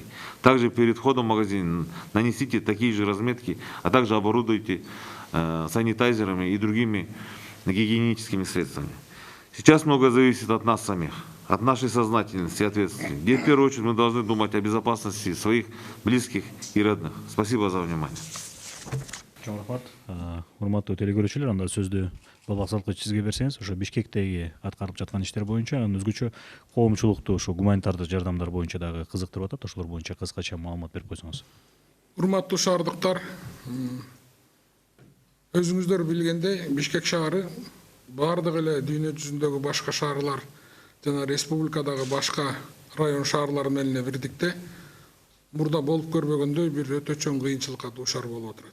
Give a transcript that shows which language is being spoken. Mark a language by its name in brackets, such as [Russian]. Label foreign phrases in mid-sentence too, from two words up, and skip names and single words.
[Russian] Также перед входом в магазин нанесите такие же разметки, а также оборудуйте санитайзерами и другими гигиеническими средствами. Сейчас многое зависит от нас самих, от нашей сознательности и ответственности, где в первую очередь мы должны думать о безопасности своих близких и родных. Спасибо за внимание. [Kyrgyz] Чоң рахмат. Урматтуу телекөрүүчүлөр, анда сөздү Балбак Салткычевге берсеңиз, ошо Бишкектеги аткарылып жаткан иштер боюнча, анан өзгөчө коомчулукту ошо гуманитардык жардамдар боюнча дагы кызыктырып атат, ошолор боюнча кыскача маалымат берип койсоңуз. Урматтуу шаардыктар, өзүңүздөр билгендей, Бишкек шаары бардык эле дүйнө жүзүндөгү башка шаарлар жана республикадагы башка район шаарлар менен бирдикте мурда болуп көрбөгөндөй бир өтө чоң кыйынчылыкка дуушар болуп отурат.